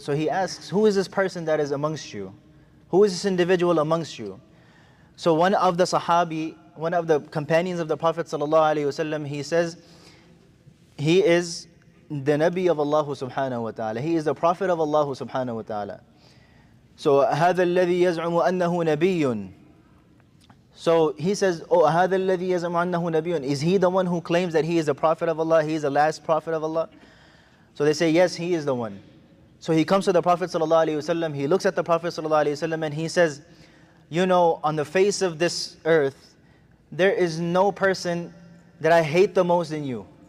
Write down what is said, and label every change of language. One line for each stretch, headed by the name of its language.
English: So he asks, who is this person that is amongst you? Who is this individual amongst you? So one of the Sahabi, one of the companions of the Prophet ﷺ, he says, he is the Nabi of Allah subhanahu wa ta'ala. He is the Prophet of Allah subhanahu wa ta'ala. So
Arabic: هذا الذي يزعم أنه نبي.
English: So he says, oh,
Arabic: هذا الذي يزعم أنه نبي.
English: Is he the one who claims that he is the Prophet of Allah? He is the last Prophet of Allah? So they say, yes, he is the one. So he comes to the Prophet ﷺ, he looks at the Prophet ﷺ and he says, on the face of this earth, there is no person that I hate the most than you.